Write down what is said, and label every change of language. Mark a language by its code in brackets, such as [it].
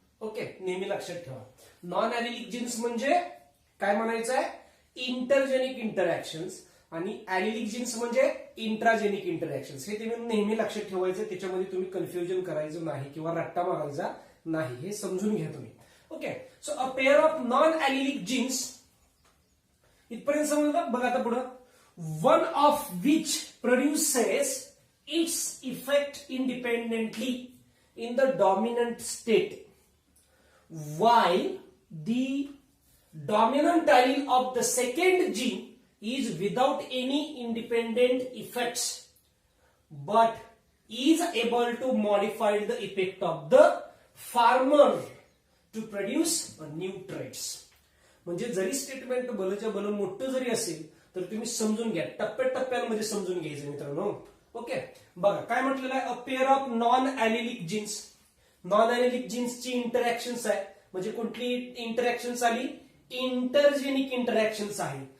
[mr] Okay, नेहमी लक्षात ठेवा, नॉन ॲलिलिक जीन्स म्हणजे काय म्हणायचं आहे, इंटरजेनिक इंटरॅक्शन्स, आणि ॲलिलिक जीन्स म्हणजे इंट्राजेनिक इंटरॅक्शन्स। हे तुम्ही नेहमी लक्षात ठेवायचं, त्याच्यामध्ये तुम्ही कन्फ्युजन करायचं नाही किंवा रट्टा मारायचा नाही, हे समजून घ्या तुम्ही। [en] okay, so a pair of non allelic genes, [mr] इथपर्यंत समजलं। बघा आता पुढं, [en] One of which produces its effect independently in the dominant state, while the dominant allele of the second gene is without any independent effects but is able to modify the effect of the farmer to produce new traits। [mr] म्हणजे जरी statement भलच्या भलं मोठं जरी असेल तर तुम्ही समजून घ्या, टप्प्याटप्प्यांमध्ये समजून घ्यायचं मित्रांनो। ओके, बघा काय म्हटलेलं आहे, [en] A pair of non allelic genes. [mr] Non ॲलिलिक जीन्सची इंटरॅक्शन्स आहे, म्हणजे कुठली इंटरॅक्शन्स आली, इंटरजेनिक इंटरॅक्शन्स आहे।